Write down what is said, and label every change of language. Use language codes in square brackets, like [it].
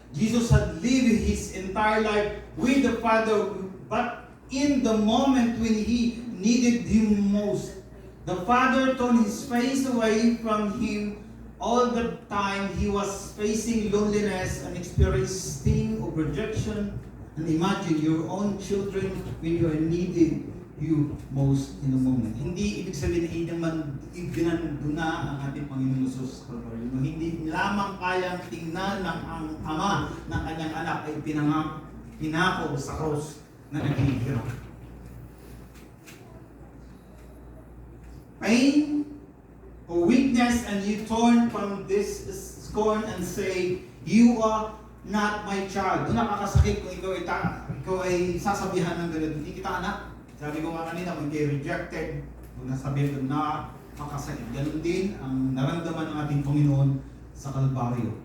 [en] Jesus had lived his entire life with the Father, but in the moment when he needed him most, the Father turned his face away from him. All the time he was facing loneliness and experiencing of rejection. And imagine your own children when you are needed you most in the moment. [tl] Hindi ibig sabihin na ibinando na ang ating Panginoon Jesus Kalbaryo. Hindi lamang kayang tingnan ng ang ama ng kanyang anak ay pinako sa cross na naghihirap. [en] Pain or weakness, and you turn from this scorn and say, "You are not my child." [tl] Doon nakakasakit kung ikaw ay sasabihan ng ganito, "Hindi kita anak." Sabi ko nga kanina, kung kayo rejected, kung nasabihin ko na makasakit. Ganun din ang naramdaman ng ating Panginoon sa Kalbaryo.